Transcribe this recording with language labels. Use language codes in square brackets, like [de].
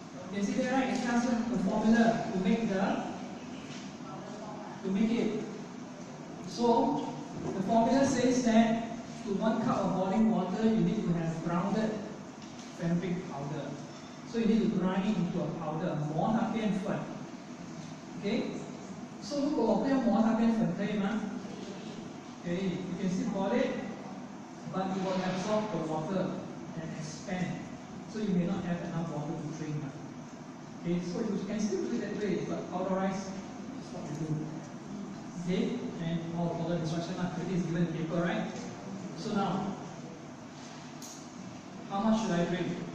[en] You can see there, right? It has the formula to make it. So the formula says that to 1 cup of boiling water, you need to have grounded fenugreek powder. So you need to grind it into a powder, [zh] 磨它变粉. [en] Okay? [zh] So 如果我不要磨它变粉，可以吗？可以. [en] You can still boil it, but it will absorb the water and expand. So you may not have enough water to drink. Okay? So you can still do it that way, but powderize is what you do. Okay? And all the instruction is given in paper, right? So now, how much should I drink?